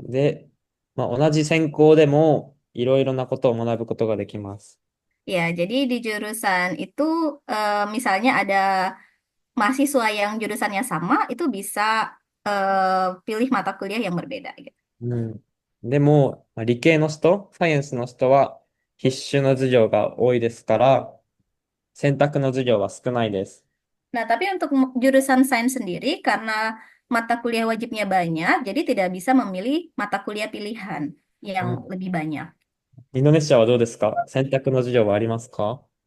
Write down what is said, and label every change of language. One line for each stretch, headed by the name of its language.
Japanese: で、まあ、同じ専攻でも、いろいろなことを学ぶことができます。
Indonesian: Ya, jadi di jurusan itu misalnya ada mahasiswa yang jurusannya sama itu bisa pilih mata kuliah yang berbeda gitu.
Japanese: でも、まあ理系の人、サイエンスの人は必修の授業が多いですから、選択の授業は少ないです。
Indonesian: Nah, tapi untuk jurusan sains sendiri karena mata kuliah wajibnya banyak, jadi tidak bisa memilih mata kuliah pilihan う yang ん lebih banyak.
Japanese: インドネシアはどうですか？選択の授業はありますか？